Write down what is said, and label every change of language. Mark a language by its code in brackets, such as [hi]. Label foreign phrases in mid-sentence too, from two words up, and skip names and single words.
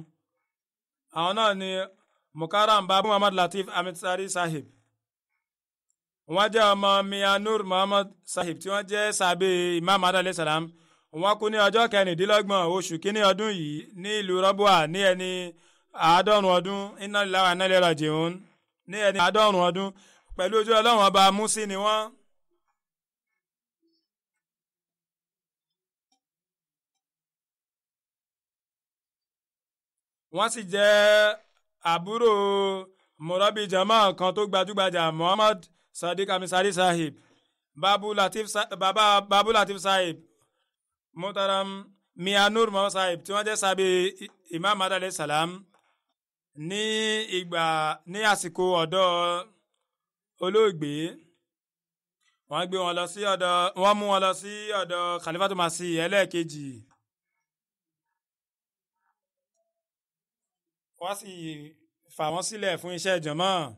[yo] Àwọn náà ni Mukarram Babu Muhammad Latif Ahmed Sari Sahib. Wọ́n jẹ́ ọmọ Mia Nur Muhammad Sahib tí wọ́n jẹ́ sàbẹ̀ Imam [ar] عليه السلام. [yo] Wọ́n kú ní ọjọ́ 26 oṣù kínní ọdún yìí ní ìlú Rọ́bùà ní ẹni 90 ọdún. [ar] إنا لله وإنا إليه راجعون. [yo] Ní ẹni 90 ọdún pẹ̀lú ojú Ọlọ́run ọba Musi ni wọ́n. Wọ́n sì jẹ́ àbúrò murabi jama kan tó gbajúgbajà Muhammad Sadiq Amisari Sahib, Babu Latif Sahib, Muhtaram Mia Nur Muhammad Sahib tí wọ́n jẹ́ sábẹ́ Imam [ar] عليه السلام [yo] ní àsìkò ọ̀dọ́ olóògbé. Wọ́n mú wọn lọ sí ọ̀dọ̀ Khalifatu Masih ẹlẹ́ẹ̀kejì. Wọ́n sì fà wọ́n sílẹ̀ fún iṣẹ́ jàmá.